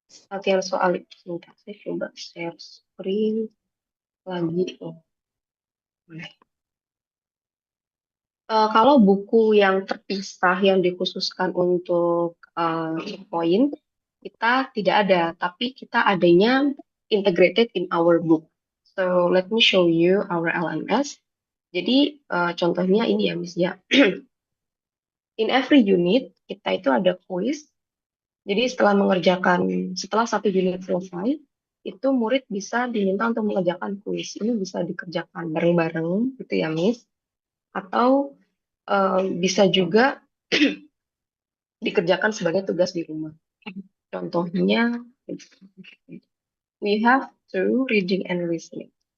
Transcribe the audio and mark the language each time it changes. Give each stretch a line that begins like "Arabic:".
Indonesian: Latihan soal itu sebentar, saya coba share screen lagi. Boleh. Kalau buku yang terpisah yang dikhususkan untuk checkpoint, kita tidak ada, tapi kita adanya
English: integrated in our book. So let me show you our LMS.
Indonesian: Jadi contohnya ini ya, Miss ya.
English: In every unit
Indonesian: kita itu ada quiz. Jadi setelah satu unit selesai, itu murid bisa diminta untuk mengerjakan kuis. Ini bisa dikerjakan bareng-bareng gitu ya, Miss. Atau bisa juga dikerjakan sebagai tugas di rumah. Contohnya,
English: we have to reading and listening.